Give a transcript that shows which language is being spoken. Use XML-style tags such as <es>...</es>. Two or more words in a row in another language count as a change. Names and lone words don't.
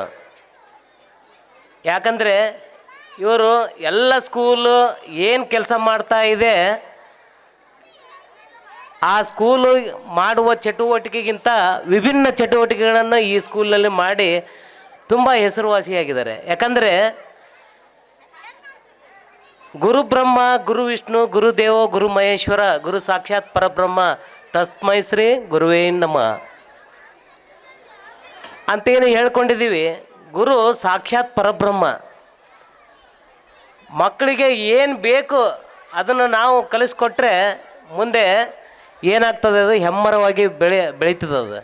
<kn>ಯಾಕಂದರೆ ಇವರು ಎಲ್ಲ ಸ್ಕೂಲು ಏನು ಕೆಲಸ ಮಾಡ್ತಾ ಇದೆ, ಆ ಸ್ಕೂಲು ಮಾಡುವ ಚಟುವಟಿಕೆಗಿಂತ ವಿಭಿನ್ನ ಚಟುವಟಿಕೆಗಳನ್ನು ಈ ಸ್ಕೂಲಲ್ಲಿ ಮಾಡಿ ತುಂಬ ಹೆಸರುವಾಸಿಯಾಗಿದ್ದಾರೆ.</kn> <sa>ಯಾಕಂದರೆ ಗುರು ಬ್ರಹ್ಮ, ಗುರು ವಿಷ್ಣು, ಗುರುದೇವೋ ಗುರು ಮಹೇಶ್ವರ, ಗುರು ಸಾಕ್ಷಾತ್ ಪರಬ್ರಹ್ಮ, ತಸ್ಮೈ ಶ್ರೀ ಗುರುವೇ ನಮಃ</sa> <kn>ಅಂತೇನು ಹೇಳ್ಕೊಂಡಿದ್ದೀವಿ.</kn> <sa>ಗುರು ಸಾಕ್ಷಾತ್ ಪರಬ್ರಹ್ಮ.</sa> <kn>ಮಕ್ಕಳಿಗೆ ಏನು ಬೇಕು ಅದನ್ನು ನಾವು ಕಲಿಸ್ಕೊಟ್ರೆ ಮುಂದೆ ಏನಾಗ್ತದೆ, ಅದು ಹೆಮ್ಮರವಾಗಿ ಬೆಳೀತದೆ ಅದು.</kn>